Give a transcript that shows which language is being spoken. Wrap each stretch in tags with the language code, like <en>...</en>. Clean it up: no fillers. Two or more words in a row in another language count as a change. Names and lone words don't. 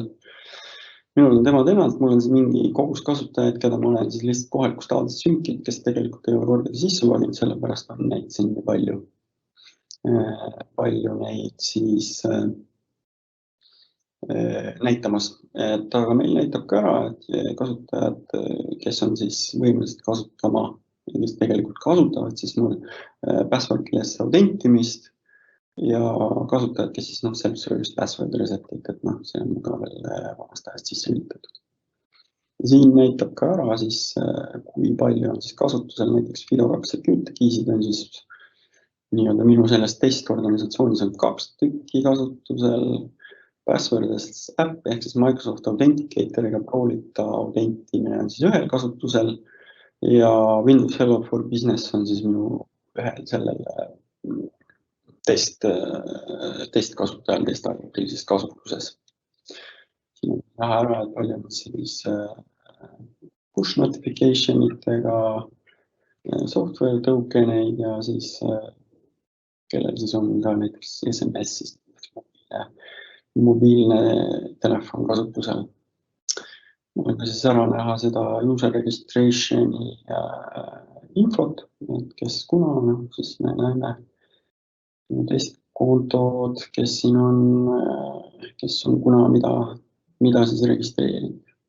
<et>Minul on temalt, mul on siin mingi kogus kasutajaid, keda ma olen siis lihtsalt kohalikust taadest sünkinud, kes tegelikult ei ole kordagi sisse loginud, sellepärast on neid siin nii palju neid siis näitamas. Aga meil näitab ka ära, et kasutajad, kes on siis võimelised kasutama, kes tegelikult kasutavad siis mul passwordless autentimist ja kasutajad, kes siis</et> <en>self-service password reset'id,</en> <et>et see on ka veel vanast ajast sisse lülitatud. Siin näitab ka ära siis, kui palju on siis kasutusel, näiteks FIDO2</et> <en>security key'sid</en> <et>on siis nii-öelda minu selles testorganisatsioonis on 2 tükki kasutusel, passwordless äpp ehk siis Microsoft Authenticatoriga proolita autentimine on siis ühel kasutusel ja Windows Hello for Business on siis minu ühel sellel testkasutajal testarvilises kasutuses. Siin on näha ära, et palju on siis</et> <en>push notification</en> <et>itega, software token'eid ja siis kellel siis on ka näiteks SMS-ist mobiilne telefon kasutusel. Mul on ka siis ära näha seda</et> <en>user registration'i</en> <et>infot, et kes kuna, siis me näeme testkontod, kes siin on, kes on kuna mida siis registreerinud.</et>